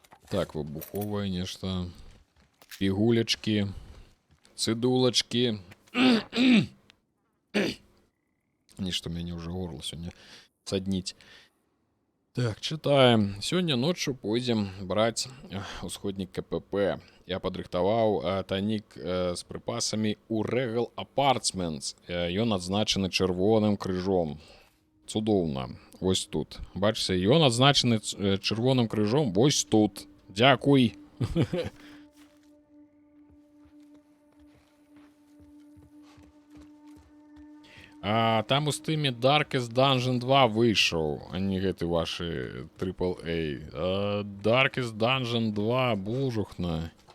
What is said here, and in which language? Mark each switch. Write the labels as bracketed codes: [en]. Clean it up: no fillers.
[be] Так, выбуховае нешта. Пігулечкі. Цыдулачкі. Нешта мяне ўжо горло сёння садніць. [ru] Так, читаем. Сегодня ночью пойдем брать усходник КПП. Я подрыхтовал тайник с припасами у Regal Apartments. [be] Ён адзначены чырвоным крыжом. Цудоўна. Вось тут. Бачыце, ён адзначены чырвоным крыжом вось тут. Дзякуй. Там у стыме Darkest Dungeon 2 выйшаў, а не гэты ваши AAA. Darkest Dungeon 2, божухна.